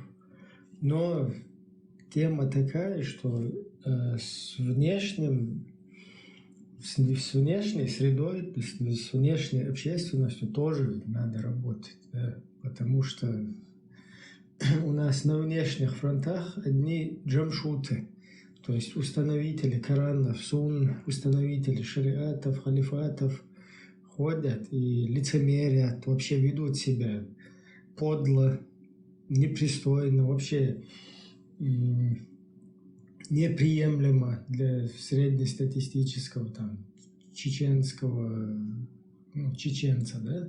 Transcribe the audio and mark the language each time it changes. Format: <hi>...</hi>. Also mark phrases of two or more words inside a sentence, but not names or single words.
<ru>Но тема такая, что с внешней средой, с внешней общественностью тоже надо работать, да? Потому что у нас на внешних фронтах одни джамшуты, то есть установители Коранов, сунн, установители шариатов, халифатов ходят и лицемерят, вообще ведут себя подло, непристойно, вообще неприемлемо для среднестатистического там чеченского, чеченца, да?</ru>